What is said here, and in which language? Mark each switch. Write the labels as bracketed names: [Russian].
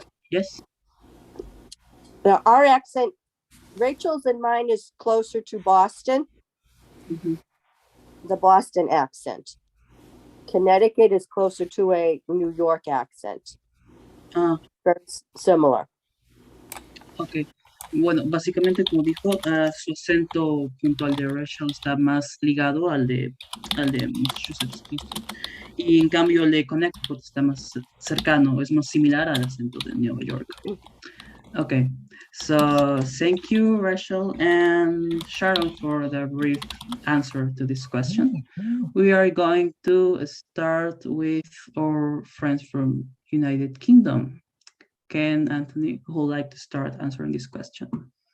[English] Yes? Now, our accent, Rachel's and mine, is closer to Boston, Mhm. the Boston accent. Connecticut is closer to a New York accent. Ah, Very similar. ok. [Spanish] Bueno, básicamente, como dijo, su acento junto al de Rachel está más ligado al de Massachusetts. Y en cambio, el de Connecticut está más cercano, es más similar al acento de Nueva York. [English] Okay, so thank you, Rachel and Sharon, for the brief answer to this question. We are going to start with our friends from United Kingdom. Can Anthony, who would like to start answering this question?